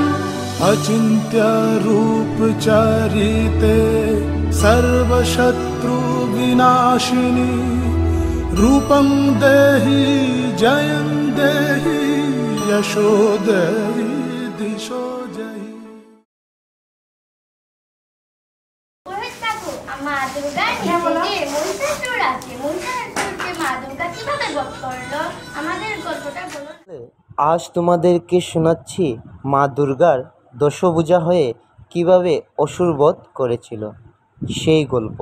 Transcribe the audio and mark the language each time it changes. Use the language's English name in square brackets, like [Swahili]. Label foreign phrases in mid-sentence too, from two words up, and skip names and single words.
[Sanskrit] अचिन्त्य रूप चरिते सर्वशत्रु विनाशिनी। रूपं देहि जयं देहि यशो देहि दिशो जहि। [Bangla] মা দুর্গা নিজেকে মহিষাসুর আছে, মহিষাসুরকে মা দুর্গা কিভাবে বধ করলো? আমাদের গল্পটা বলো। আজ তোমাদেরকে শোনাচ্ছি মা দুর্গার দশভুজা হয়ে কিভাবে অসুর বধ করেছিল সেই গল্প।